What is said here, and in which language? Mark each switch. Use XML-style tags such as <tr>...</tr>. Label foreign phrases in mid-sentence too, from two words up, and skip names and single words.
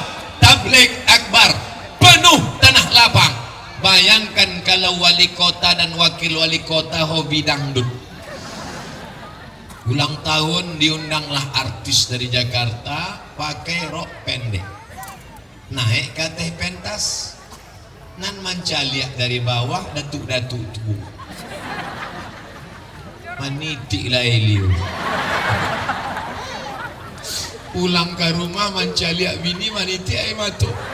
<id>Tabligh akbar penuh tanah lapang. Bayangkan kalau wali kota dan wakil wali kota hobi dangdut. Ulang tahun diundanglah artis dari Jakarta pakai rok pendek. Naik ke teh pentas.</id> <min>Nan mancaliak dari bawah datuk-datuk tu. Manitik lah Elio. Pulang ke rumah mancaliak bini manitik air matuk.</min>